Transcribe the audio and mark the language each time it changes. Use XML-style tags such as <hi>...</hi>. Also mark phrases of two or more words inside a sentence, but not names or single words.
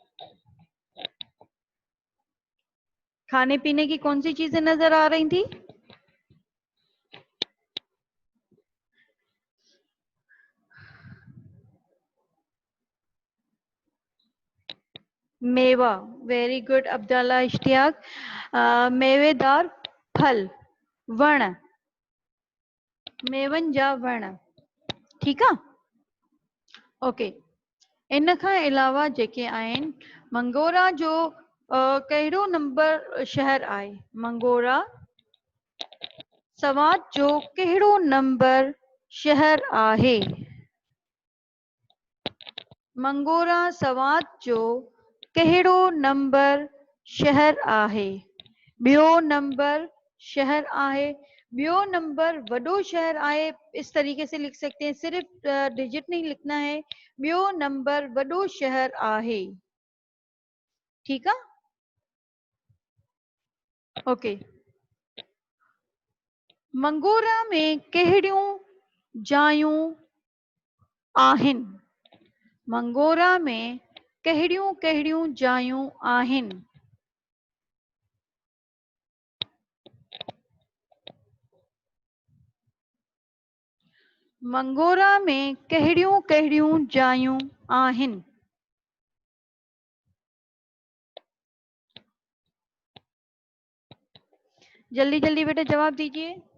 <ur>کھانے پینے کی کون سی چیزیں نظر آ رہی تھی? میوہ.</ur> <en>Very good Abdullah Ishtiaq.</en> <ur>میوے دار پھل,</ur> <sd>वण, मेवन जा वण।</sd> <ur>ٹھیک ہے، اوکے.</ur> <sd>इन खां अलावा जेके आहिनि, मंगोरा जो कहिड़ो नंबर शहर आहे? मंगोरा सवात जो कहिड़ो नंबर शहर आहे? मंगोरा सवात जो कहिड़ो नंबर शहर आहे? ॿियो नंबर शहर आहे। ॿियो नंबर वॾो शहर आहे,</sd> <ur>اس طریقے سے لکھ سکتے ہیں، صرف ڈیجٹ نہیں لکھنا ہے.</ur> <sd>ॿियो नंबर वॾो शहर आहे।</sd> <ur>ٹھیک ہے، اوکے.</ur> <sd>मंगोरा में कहिड़ियूं जायूं आहिनि? मंगोरा में कहिड़ियूं कहिड़ियूं जायूं आहिनि? मंगोरा में कहिड़ियूं कहिड़ियूं जायूं आहिनि?</sd> <ur>جلدی جلدی بیٹا جواب دیجیے.</ur>